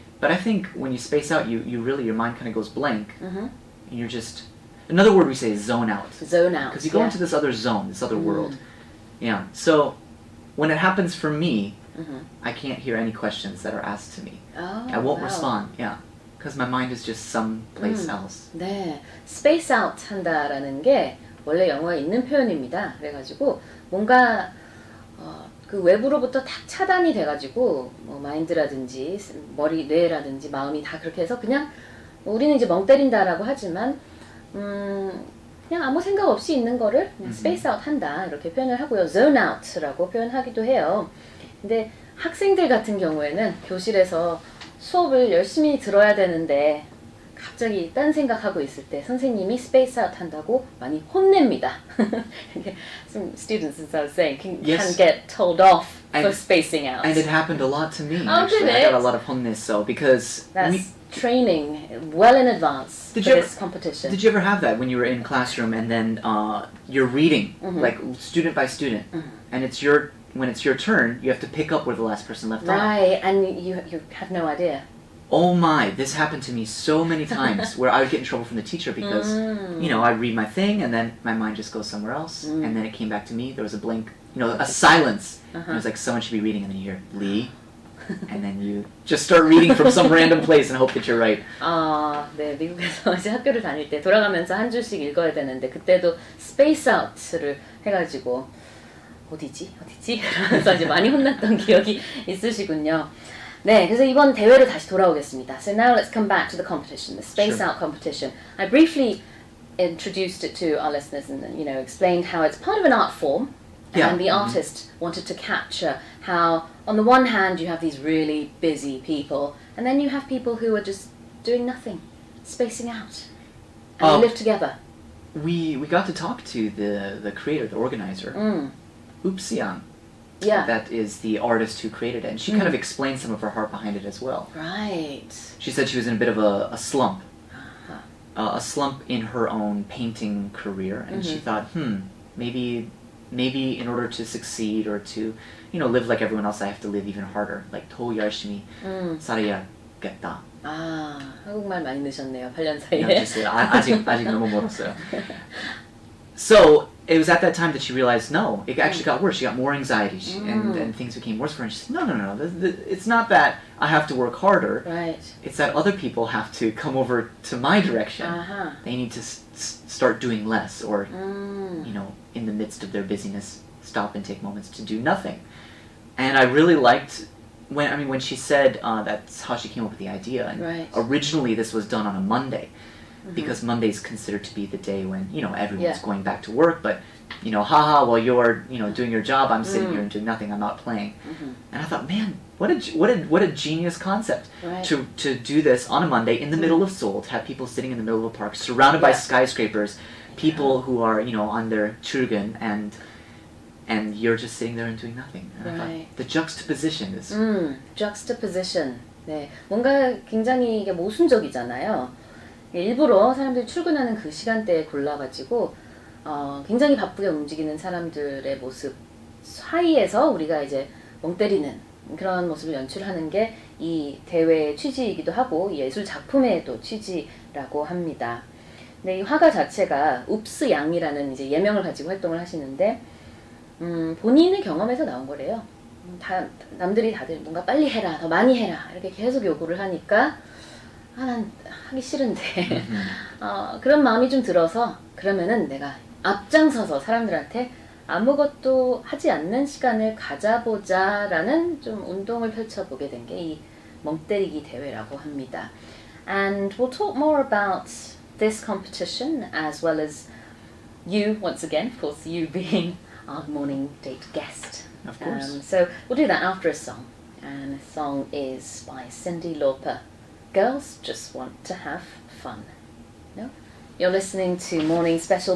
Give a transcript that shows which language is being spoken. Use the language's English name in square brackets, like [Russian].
[English] But I think when you space out, you really, your mind kind of goes blank. And you're just, another word we say is zone out. Zone out. Because you go into this other zone, this other world. Yeah. So when it happens for me, I can't hear any questions that are asked to me. I won't respond. Yeah. Because my mind is just someplace else. [Korean] 네. space out 한다라는 게 원래 영어에 있는 표현입니다. 그래가지고 뭔가 그 외부로부터 딱 차단이 돼가지고 뭐 마인드라든지 머리, 뇌라든지 마음이 다 그렇게 해서 그냥 우리는 이제 멍 때린다라고 하지만 그냥 아무 생각 없이 있는 거를 space out 한다 이렇게 표현을 하고요. zone out라고 표현하기도 해요. 근데 학생들 같은 경우에는 교실에서 수업을 열심히 들어야 되는데 갑자기 딴 생각하고 있을 때 선생님이 space out 한다고 많이 혼냅니다. [English] Some students, as I was saying, can get told off for spacing out. And it happened a lot to me. Oh, actually. did it? I got a lot of honnes, so because that's training well in advance for this competition. Did you ever have that when you were in classroom and then you're reading, like student by student, and when it's your turn, you have to pick up where the last person left off. Right, and you have no idea. Oh my, this happened to me so many times where I would get in trouble from the teacher because, I'd read my thing and then my mind just goes somewhere else. And then it came back to me. There was a blank, a silence. It was like someone should be reading and then you hear, Lee. And then you just start reading from some random place and hope that you're right. [Korean] 네, 미국에서 이제 학교를 다닐 때 돌아가면서 한 줄씩 읽어야 되는데 그때도 space out를 해가지고 어디지? 그러면서 이제 많이 혼났던 기억이 있으시군요. 네, 그래서 이번 대회로 다시 돌아오겠습니다. [English] So now let's come back to the competition, the space out competition. I briefly introduced it to our listeners and explained how it's part of an art form. And the artist wanted to capture how, on the one hand, you have these really busy people, and then you have people who are just doing nothing, spacing out, and they live together. We got to talk to the creator, the organizer, Upsiang. Yeah. That is the artist who created it, and she kind of explained some of her heart behind it as well. Right. She said she was in a bit of a slump, a slump in her own painting career, and she thought, maybe in order to succeed or to, live like everyone else, I have to live even harder. [Korean] Like 더 열심히 살아야겠다. 한국말 많이 넣으셨네요. 8년 사이에. 아직 너무 멀었어요. [English] So it was at that time that she realized, no, it actually got worse. She got more anxiety, and things became worse for her. And she said, no. It's not that I have to work harder. Right. It's that other people have to come over to my direction. They need to start doing less, or in the midst of their busyness, stop and take moments to do nothing. And I really liked when she said that's how she came up with the idea. And originally, this was done on a Monday. Because Monday is considered to be the day when everyone's going back to work, but while you're doing your job, I'm sitting here and doing nothing. I'm not playing. And I thought, man, what a genius concept to do this on a Monday in the middle of Seoul, to have people sitting in the middle of a park surrounded by skyscrapers, people who are on their 출근, and you're just sitting there and doing nothing. And I thought, the juxtaposition is juxtaposition. [Korean] 네, 뭔가 굉장히 이게 모순적이잖아요. 일부러 사람들이 출근하는 그 시간대에 골라가지고 굉장히 바쁘게 움직이는 사람들의 모습 사이에서 우리가 이제 멍 때리는 그런 모습을 연출하는 게 이 대회의 취지이기도 하고 예술 작품의 또 취지라고 합니다. 근데 이 화가 자체가 읍스 양이라는 이제 예명을 가지고 활동을 하시는데 본인의 경험에서 나온 거래요. 남들이 다들 뭔가 빨리 해라, 더 많이 해라 이렇게 계속 요구를 하니까 난 하기 싫은데 그런 마음이 좀 들어서 그러면은 내가 앞장서서 사람들한테 아무것도 하지 않는 시간을 가져보자라는 좀 운동을 펼쳐보게 된 게 이 멍때리기 대회라고 합니다. [English] And we'll talk more about this competition as well as you, once again, of course, you being our morning date guest. Of course. So we'll do that after a song. And the song is by Cyndi Lauper. Girls Just Want to Have Fun. No? You're listening to Morning Special.